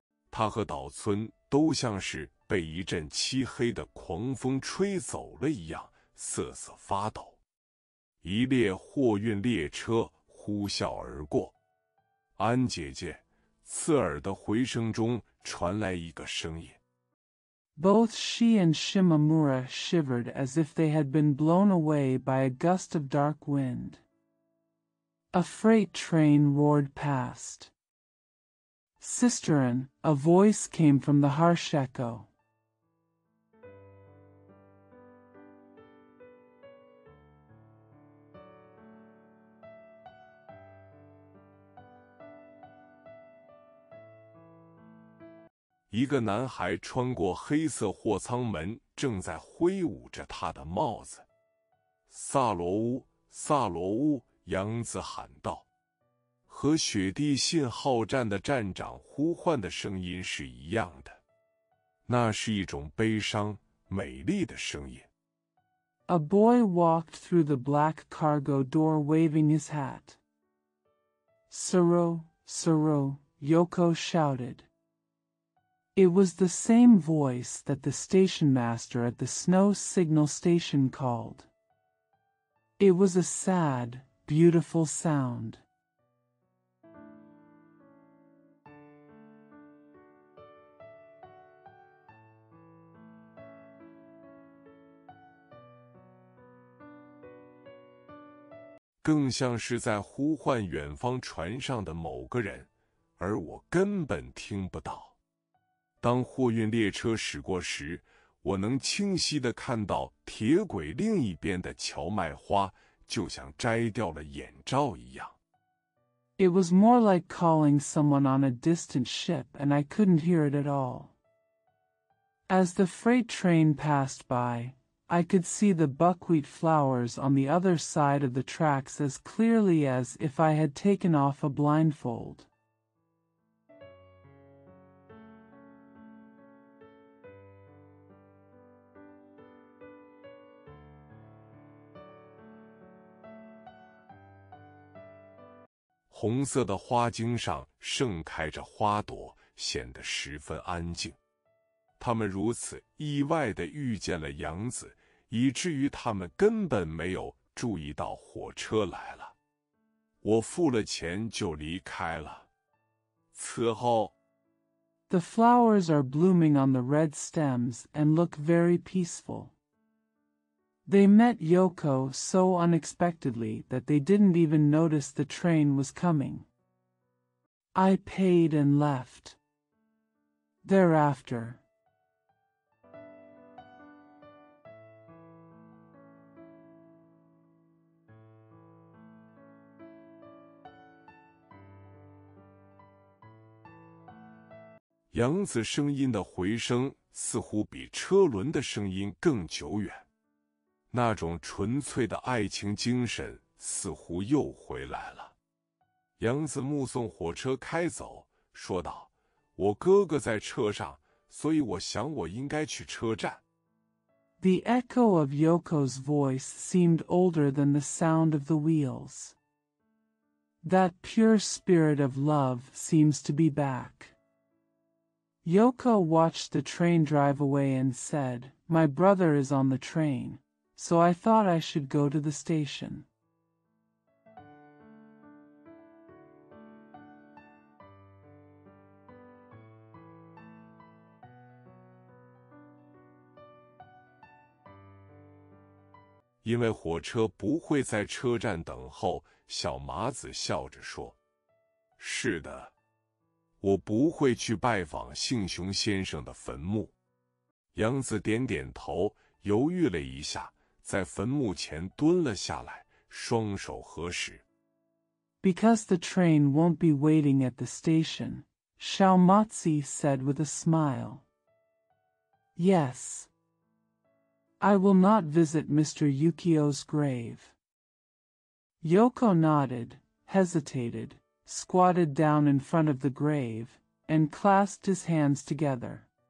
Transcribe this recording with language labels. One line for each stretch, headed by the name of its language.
Chinese: 他和岛村都像是被一阵漆黑的狂风吹走了一样，瑟瑟发抖。一列货运列车呼啸而过。安姐姐，刺耳的回声中传来一个声音。
English: Both she and Shimamura shivered as if they had been blown away by a gust of dark wind. A freight train roared past. Sisterin, a voice came from the harsh echo.
Chinese: 一个男孩穿过黑色货舱门，正在挥舞着他的帽子。萨罗乌，萨罗乌，杨子喊道。和雪地信号站的站长呼唤的声音是一样的，那是一种悲伤、美丽的声音。
English: A boy walked through the black cargo door waving his hat. Suro, Suro, Yoko shouted. It was the same voice that the station master at the snow signal station called. It was a sad, beautiful sound.
Chinese: 更像是在呼唤远方船上的某个人，而我根本听不到。当货运列车驶过时，我能清晰地看到铁轨另一边的荞麦花，就像摘掉了眼罩一样。
English: It was more like calling someone on a distant ship, and I couldn't hear it at all. As the freight train passed by, I could see the buckwheat flowers on the other side of the tracks as clearly as if I had taken off a blindfold.
Chinese: 红色的花茎上盛开着花朵，显得十分安静。他们如此意外地遇见了杨子，以至于他们根本没有注意到火车来了。我付了钱就离开了。此后
English: The flowers are blooming on the red stems and look very peaceful. They met Yoko so unexpectedly that they didn't even notice the train was coming. I paid and left. Thereafter,
Chinese: 杨子声音的回声似乎比车轮的声音更久远，那种纯粹的爱情精神似乎又回来了。杨子目送火车开走，说道：“我哥哥在车上，所以我想我应该去车站。”
English: The echo of Yoko's voice seemed older than the sound of the wheels. That pure spirit of love seems to be back. Yoko watched the train drive away and said, "My brother is on the train, so I thought I should go to the station."
Chinese: 因为火车不会在车站等候，小麻子笑着说：“是的，我不会去拜访幸雄先生的坟墓。” 杨子点点头，犹豫了一下，在坟墓前蹲了下来，双手合十。
English: Because the train won't be waiting at the station, Xiaomatzi said with a smile. Yes. I will not visit Mr. Yukio's grave. Yoko nodded, hesitated, squatted down in front of the grave, and clasped his hands together.